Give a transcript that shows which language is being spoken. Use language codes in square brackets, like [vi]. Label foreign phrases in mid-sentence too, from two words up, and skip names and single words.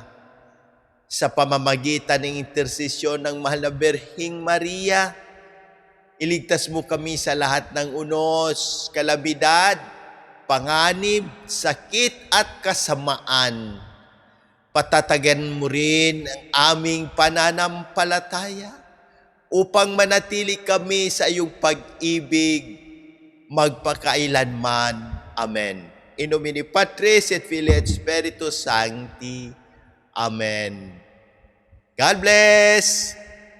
[tl] Sa pamamagitan ng intersesyon ng mahal na Birheng Maria, iligtas mo kami sa lahat ng unos, kalabidad, panganib, sakit at kasamaan. Patatagan mo rin ang aming pananampalataya upang manatili kami sa iyong pag-ibig magpakailanman. Amen. [la] In nomine Patris et Filii et Spiritus Sancti. [en] Amen. God bless!